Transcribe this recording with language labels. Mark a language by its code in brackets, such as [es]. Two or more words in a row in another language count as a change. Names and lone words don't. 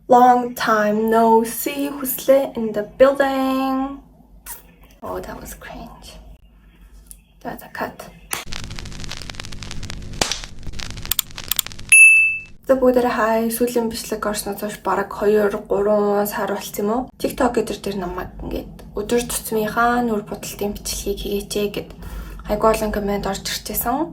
[en] Long time no see. Хүслээ in the building. Oh, that was cringe. That's a cut. [mn] Бүгдээрээ хай сүүлийн бичлэг орсноос хойш бараг 2-3 сар болсон юм уу? TikTok гэдэг дээр намайг ингээд өдөр тутмынхаа нүр будалтын бичлэгийг хийгээчээ гэд айгүй олон комент орж ирчихсэн.